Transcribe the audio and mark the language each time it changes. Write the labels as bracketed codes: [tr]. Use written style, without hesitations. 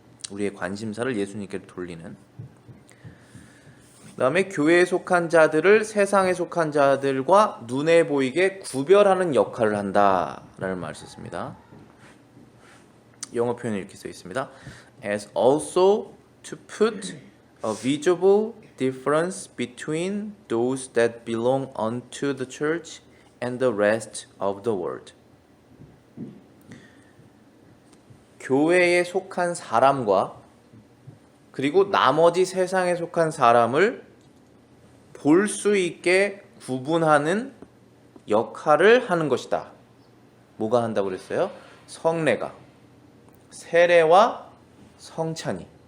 [ko] 우리의 관심사를 예수님께 돌리는. 그 다음에 교회에 속한 자들을 세상에 속한 자들과 눈에 보이게 구별하는 역할을 한다라는 말을 썼습니다. 영어 표현이 이렇게 써 있습니다. [en] As also to put a visible difference between those that belong unto the church and the rest of the world. [ko] 교회에 속한 사람과 그리고 나머지 세상에 속한 사람을 볼 수 있게 구분하는 역할을 하는 것이다. 뭐가 한다고 그랬어요? 성례가, 세례와 성찬이.